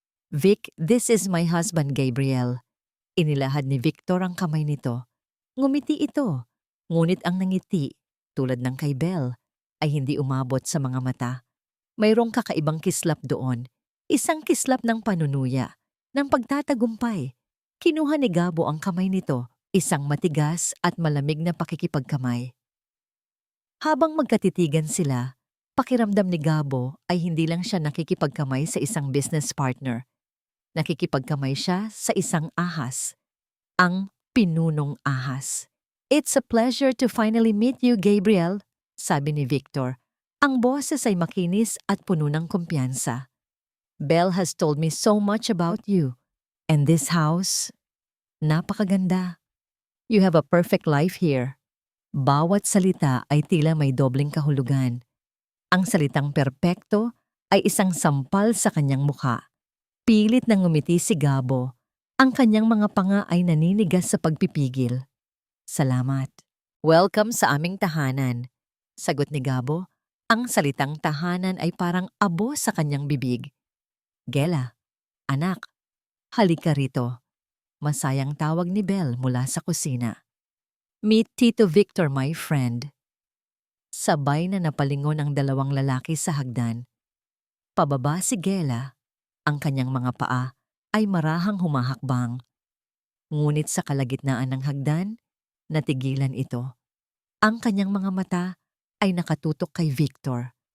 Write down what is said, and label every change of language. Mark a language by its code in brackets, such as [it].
[en] Vic, this is my husband Gabriel. [tl] Inilahad ni Victor ang kamay nito. Ngumiti ito, ngunit ang nangiti, tulad ng kay Belle, ay hindi umabot sa mga mata. Mayroong kakaibang kislap doon, isang kislap ng panunuya, ng pagtatagumpay. Kinuha ni Gabo ang kamay nito, isang matigas at malamig na pakikipagkamay. Habang magkatitigan sila, pakiramdam ni Gabo ay hindi lang siya nakikipagkamay sa isang business partner. Nakikipagkamay siya sa isang ahas, ang pinunong ahas. [en] It's a pleasure to finally meet you, Gabriel, [tl] sabi ni Victor. Ang boses ay makinis at puno ng kumpiyansa. [en] Belle has told me so much about you. And this house, [tl] napakaganda. [en] You have a perfect life here. [tl] Bawat salita ay tila may dobling kahulugan. Ang salitang perpekto ay isang sampal sa kanyang mukha. Pilit na ngumiti si Gabo. Ang kanyang mga panga ay naninigas sa pagpipigil. Salamat. Welcome sa aming tahanan. Sagot ni Gabo. Ang salitang tahanan ay parang abo sa kanyang bibig. Gela, anak, halika rito. Masayang tawag ni Belle mula sa kusina. [en] Meet Tito Victor, my friend. [tl] Sabay na napalingon ang dalawang lalaki sa hagdan. Pababa si Gela. Ang kanyang mga paa ay marahang humahakbang. Ngunit sa kalagitnaan ng hagdan, natigilan ito. Ang kanyang mga mata ay nakatutok kay Victor.